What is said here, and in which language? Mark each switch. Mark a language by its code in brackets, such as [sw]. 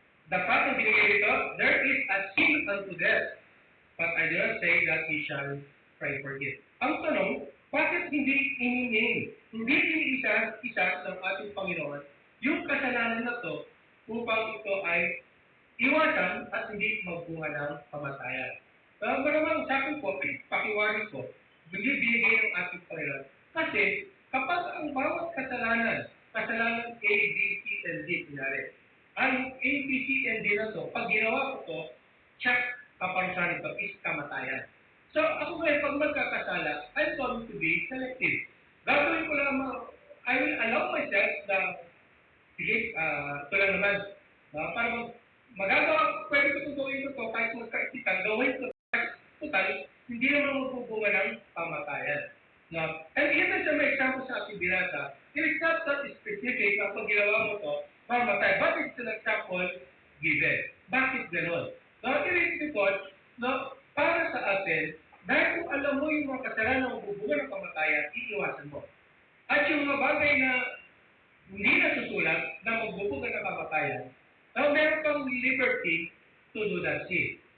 [tl] Dapat ang binigay dito, [en] there is a sin unto death, but I do not say that we shall pray for it. [tl] Ang tanong, bakit hindi iningin? Hindi iniisa ng ating Panginoon yung kasalanan na to upang ito ay iwasan at hindi magbunga ng kamatayan. Maramang sa akin po, pakiwaris ko, hindi binigay ng ating Panginoon. Kasi kapag ang bawat kasalanan A, B, C, and D, kunyari, ang A, B, C, and D na to, pag ginawa ko to, check kaparusahan ito is kamatayan. So, ako ngayon, pag magkakasala, [en] I'm going to be selective. [tl] Gagawin ko lang, [en] I will allow myself [tl] na, sige, ito lang naman, para magagawa, pwede ko itong gawin ito, kahit [en] going to total, [tl] hindi naman magbubunga ng kamatayan. No? [en] And even [tl] sa may example sa ating binasa, [en] it is not that specific [tl] na pag ginawa mo to, mamatay. [en] But it's an example given. [tl] Bakit ganon? No, [en] it is because, [tl] no, para sa atin, dahil kung alam mo yung mga kasalanan na magbubunga ng kamatayan, iiwasan mo. At yung mga bagay na hindi nasusulat na magbubunga ng kamatayan, now meron kang [en] liberty to do that sin.